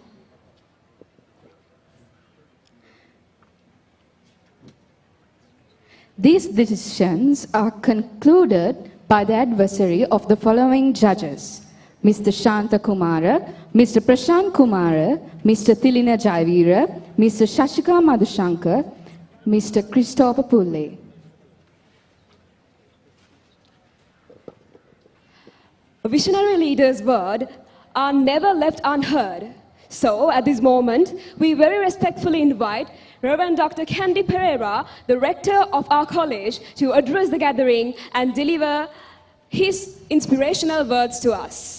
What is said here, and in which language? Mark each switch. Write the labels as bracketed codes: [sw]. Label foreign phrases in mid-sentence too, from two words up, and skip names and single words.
[en] These decisions are concluded by the advisory of the following judges: Mr. Shanta Kumara, Mr. Prashant Kumara, Mr. Tilina Jaivira, Mr. Shashika Madhushankar, Mr. Christopher Pulle. A visionary leader's words are never left unheard. So, at this moment, we very respectfully invite Reverend Dr. Kennedy Pereira, the rector of our college, to address the gathering and deliver his inspirational words to us.